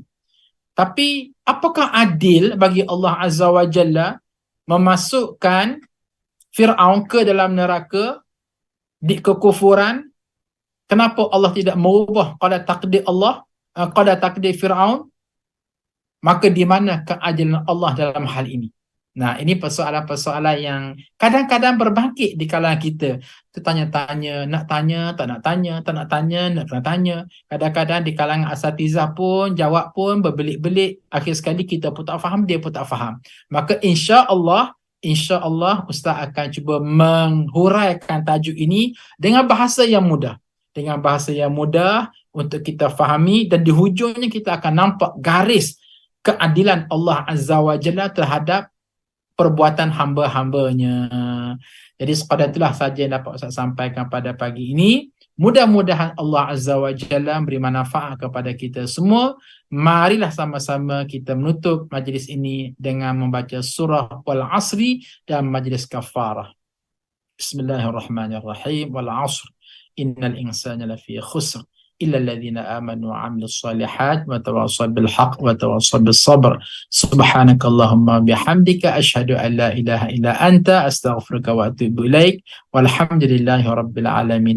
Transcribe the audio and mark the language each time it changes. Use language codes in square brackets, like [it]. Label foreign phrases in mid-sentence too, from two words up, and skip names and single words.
[ms] Tapi apakah adil bagi Allah [ar] عز وجل [ms] memasukkan Fir'aun ke dalam neraka di kekufuran? Kenapa Allah tidak merubah qadar takdir Allah, qadar takdir Fir'aun? Maka di mana keadilan Allah dalam hal ini? Nah, ini persoalan-persoalan yang kadang-kadang berbangkit di kalangan kita. Tertanya-tanya, nak tanya, tak nak tanya, tak nak tanya, nak kena tanya. Kadang-kadang di kalangan asatizah pun, jawab pun berbelit-belit. Akhir sekali kita pun tak faham, dia pun tak faham. Maka [ar] إن شاء الله [ms] Ustaz akan cuba menghuraikan tajuk ini dengan bahasa yang mudah. Dengan bahasa yang mudah untuk kita fahami, dan di hujungnya kita akan nampak garis keadilan Allah [ar] عز وجل [ms] terhadap perbuatan hamba-hambanya. Jadi sekadar itulah saja yang dapat Ustaz sampaikan pada pagi ini. Mudah-mudahan Allah [ar] عز وجل [ms] beri manfaat kepada kita semua. Marilah sama-sama kita menutup majlis ini dengan membaca surah Wal Asri dan majlis kafarah. [ar] Bismillahirrahmanirrahim. والعصر. إن الإنسان لفي خسر. إلا الذين آمنوا وعملوا الصالحات وتواصوا بالحق وتواصوا بالصبر سبحانك اللهم وبحمدك أشهد أن لا إله إلا أنت أستغفرك وأتوب إليك والحمد لله رب العالمين.